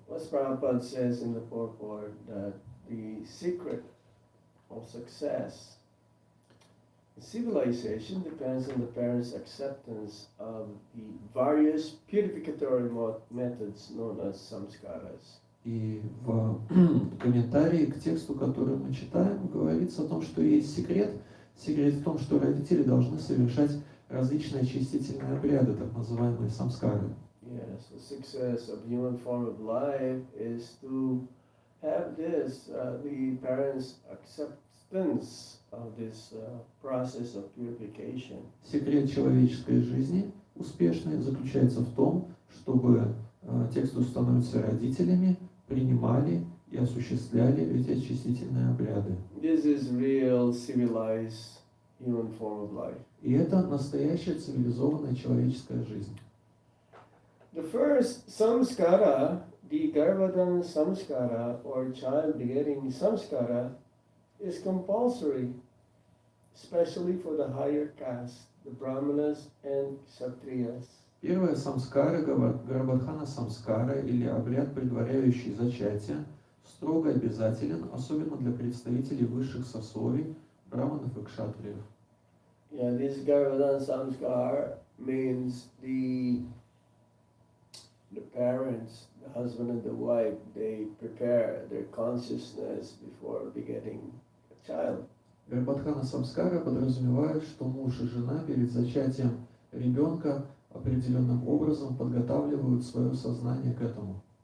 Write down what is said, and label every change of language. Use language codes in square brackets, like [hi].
[en] What Prabhupada says in the purport that the secret of success Civilization depends on the parents' acceptance of the various purificatory methods known as samskaras. [ru] И в комментарии к тексту, который мы читаем, говорится о том, что есть секрет. Секрет в том, что родители должны совершать различные очистительные обряды, так называемые самскары. [en] Yes, the success of human form of life is to have the parents' acceptance of this process of purification. [ru] Секрет человеческой жизни успешной заключается в том, чтобы те, кто становятся родителями, принимали и осуществляли эти очистительные обряды. [en] This is real civilized human form of life. [ru] И это настоящая цивилизованная человеческая жизнь. [en] The first samskara, the Garbhadana samskara or child begetting samskara, is compulsory, especially for the higher caste, the Brahmanas and Kshatriyas. [ru] Первая самскара, Гарбадхана самскара или обряд, предваряющий зачатие, строго обязателен, особенно для представителей высших сословий, браманов и кшатриев. [en] Yeah, this Garbhadana samskar means the parents, the husband and the wife, they prepare their consciousness before begetting a child. [ru] Гарбадхана самскара подразумевает, что муж и жена перед зачатием ребенка определенным образом подготавливают свое сознание к этому.